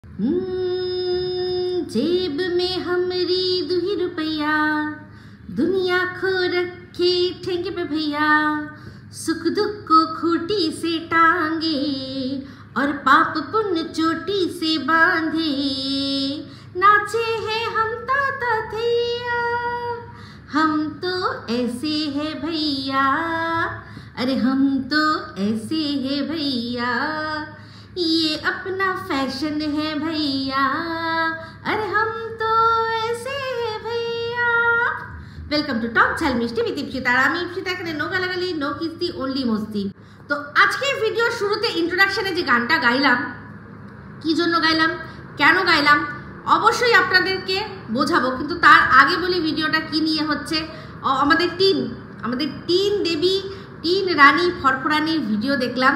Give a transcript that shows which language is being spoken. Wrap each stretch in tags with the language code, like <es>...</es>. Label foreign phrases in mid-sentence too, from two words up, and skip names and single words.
<hi>जेब में हमरी 2 रुपया, दुनिया खो रखे ठेंगे पे भैया, सुख दुख को खूटी से टांगे और पाप पुण्य चोटी से बांधे, नाचे हैं हम ताता थैया, हम तो ऐसे है भैया, अरे हम तो ऐसे है भैया, ये अपना फैशन है भैया, अरे हम तो ऐसे है भैया।</hi> <en>welcome to talk</en> <bn>ঝাল মিষ্টি</bn> <en>विद ইপসিতা।</en> <bn>আমি ইপসিতা, এখানে নো গালাগালি, নো কিস্তি, অনলি মস্তি। তো আজকে ভিডিওর শুরুতে ইন্ট্রোডাকশনে যে গানটা গাইলাম, কি জন্য গাইলাম, কেন গাইলাম, অবশ্যই আপনাদেরকে বোঝাবো, কিন্তু তার আগে বলি ভিডিওটা কি নিয়ে হচ্ছে। আমাদের টিন দেবী, টিন রানী ফরফরানির ভিডিও দেখলাম।</bn>